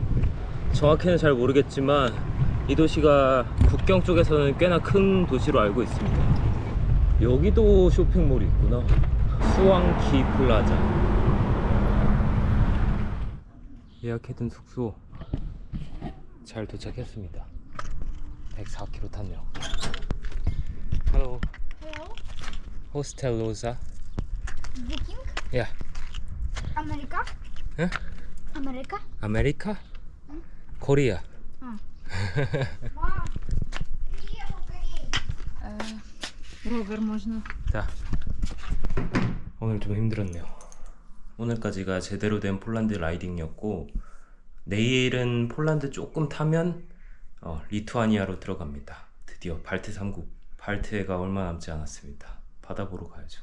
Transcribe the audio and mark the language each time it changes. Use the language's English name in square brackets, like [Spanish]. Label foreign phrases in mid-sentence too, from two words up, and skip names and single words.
[Korean] 정확히는 잘 모르겠지만 이 도시가 국경 쪽에서는 꽤나 큰 도시로 알고 있습니다. 여기도 쇼핑몰이 있구나. 수왕키 플라자. 예약해둔 숙소 잘 도착했습니다. 104km 탔네요. [English] Hello. Hello? Hostel Loza. Booking? Yeah. America? Huh? America? America? Korea. [Polish] Rower można. [Korean] 자, 오늘 좀 힘들었네요. 오늘까지가 제대로 된 폴란드 라이딩이었고 내일은 폴란드 조금 타면 리투아니아로 들어갑니다. 드디어 발트 3국, 발트해가 얼마 남지 않았습니다. 바다 보러 가야죠.